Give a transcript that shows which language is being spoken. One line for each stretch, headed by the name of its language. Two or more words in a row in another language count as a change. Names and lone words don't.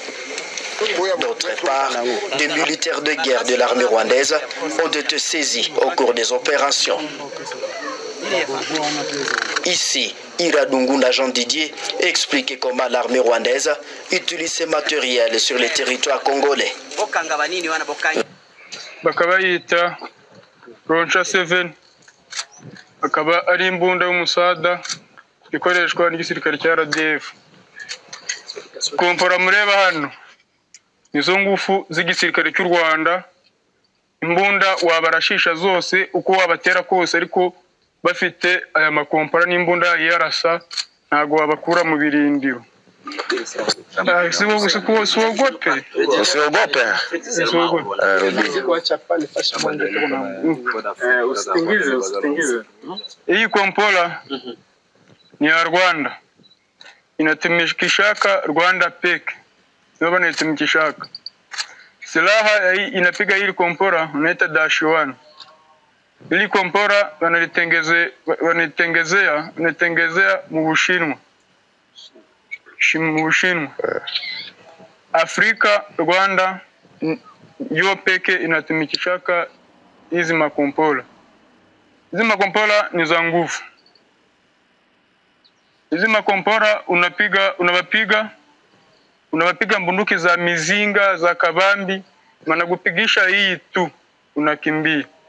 French: D'autre part, des militaires de guerre de l'armée rwandaise ont été saisis au cours des opérations. Ici, Iradungunda Jean Didier explique comment l'armée rwandaise utilise ces matériels sur les territoires congolais.
Kinyarwanda: Bakaba yita Roncha 7 akaba ari imbunda y'umusada ikoreshwa n'igisirikare cya RDF. Kompora mureba hano nizo ngufu z'igisirikare cy'u Rwanda, imbunda wabarashisha zose uko wabatera kose, ariko bafite aya makompora n'imbunda yarasa ntago wabakura mu birindiro.
Swahili: Hii kompola ni ya Rwanda, inatumikishaka Rwanda peke, ndio wanatumikishaka. Silaha inapiga hili kompora unaita -1. Hili kompora wanatengezea mu Bushinwa. Afrika, Rwanda yo peke inatumikishaka hizi makompola. Hizi makompola ni za nguvu. Hizi makompola unawapiga bunduki za mizinga za kabambi, wanakupigisha hii tu unakimbia.